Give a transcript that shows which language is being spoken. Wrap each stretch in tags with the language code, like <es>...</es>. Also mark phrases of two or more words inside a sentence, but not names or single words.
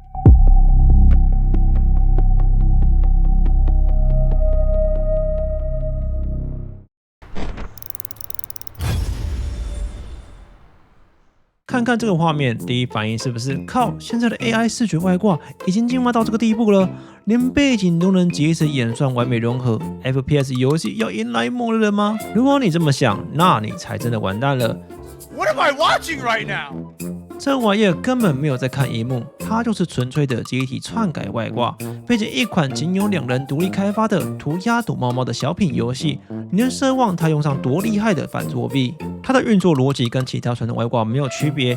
<zh>看看這個畫面，第一反應是不是靠？現在的 AI 視覺外掛已經進化到這個地步了，連背景都能即時演算完美融合。FPS 遊戲要迎來末日了嗎？如果你這麼想，那你才真的完蛋了。</zh> <en>What am I watching right now?</en> <zh>這玩意兒根本沒有在看螢幕，它就是純粹的記憶體篡改外掛，並且一款僅有2人獨立開發的塗鴉躲貓貓的小品遊戲。你能奢望它用上多厲害的反作弊？它的運作邏輯跟其他傳統外掛沒有區別。</zh>